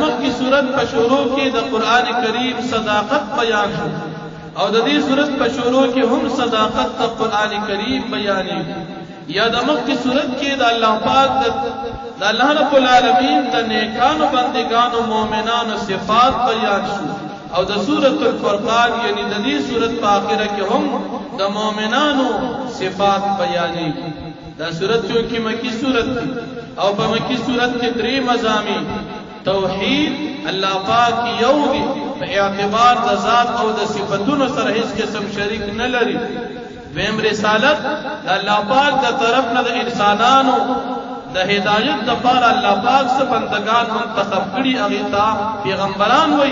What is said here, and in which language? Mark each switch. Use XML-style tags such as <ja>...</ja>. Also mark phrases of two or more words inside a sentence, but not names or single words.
<ps>مخکې صورت په شروع کې د قران کریم صداقت بیان شو، او د دې صورت په شروع کې هم صداقت د قران کریم بیانې، یا د مخکې صورت کې د الله پاک د الله</ps> <ar>رب العالمین</ar> <ps>د نیکانو بندگانو مؤمنانو صفات بیان شو، او د سورۃ الفرقان یعنی د دې سورۃ په اخره کې هم د مؤمنانو صفات بیانې. دا سورۃ جو کی مکی سورۃ دی، او په مکی سورۃ کې 3 مضامین: توحید، الله پاک یو دی په اعتبار د ذات او د صفاتونو سره هیڅ قسم شریک نه لري. دویم رسالت، د الله پاک د طرف نه د انسانانو د هدایت لپاره الله پاک څخه بندگان منتخب کړي، هغه ته پیغمبران وایي.</ps>